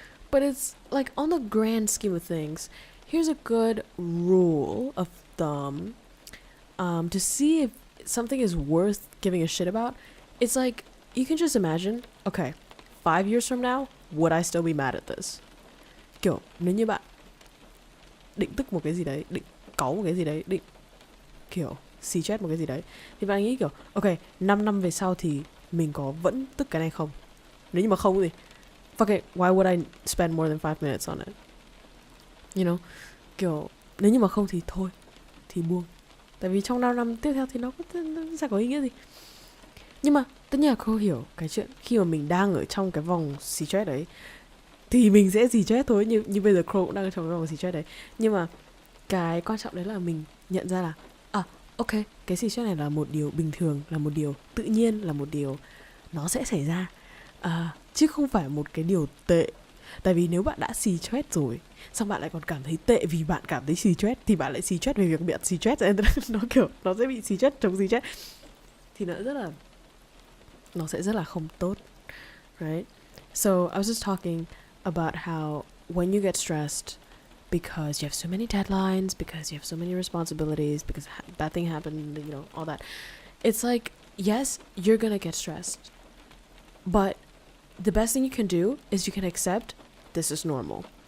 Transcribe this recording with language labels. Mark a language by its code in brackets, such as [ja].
[en] But it's like, on the grand scheme of things, here's a good rule of thumb to see if something is worth giving a shit about. It's like, you can just imagine, okay, 5 years from now, would I still be mad at this? [vi] Kiểu, nếu như bạn định tức một cái gì đấy, định cáu một cái gì đấy, định kiểu xì chết một cái gì đấy, thì bạn nghĩ kiểu, ok, 5 năm về sau thì mình có vẫn tức cái này không? Nếu như mà không thì [en] fuck it, why would I spend more than 5 minutes on it? You know? [vi] Kiểu, nếu như mà không thì thôi, thì buông. Tại vì trong 5 năm tiếp theo thì nó sẽ có ý nghĩa gì. Nhưng mà tất nhiên là cô hiểu cái chuyện khi mà mình đang ở trong cái vòng xì stress đấy thì mình sẽ xì stress thôi, như bây giờ KROWKO cũng đang ở trong cái vòng xì stress đấy. Nhưng mà cái quan trọng đấy là mình nhận ra là ok, cái xì stress này là một điều bình thường, là một điều tự nhiên, là một điều nó sẽ xảy ra, chứ không phải một cái điều tệ. Tại vì nếu bạn đã xì stress rồi, xong bạn lại còn cảm thấy tệ vì bạn cảm thấy xì stress, thì bạn lại xì stress về việc bị xì stress. Nó kiểu, nó sẽ bị xì stress chống xì stress, thì nó sẽ rất là không tốt, right? [en] So I was just talking about how when you get stressed because you have so many deadlines, because you have so many responsibilities, because bad thing happened, you know, all that. It's like, yes, you're gonna get stressed, but the best thing you can do is you can accept this is normal.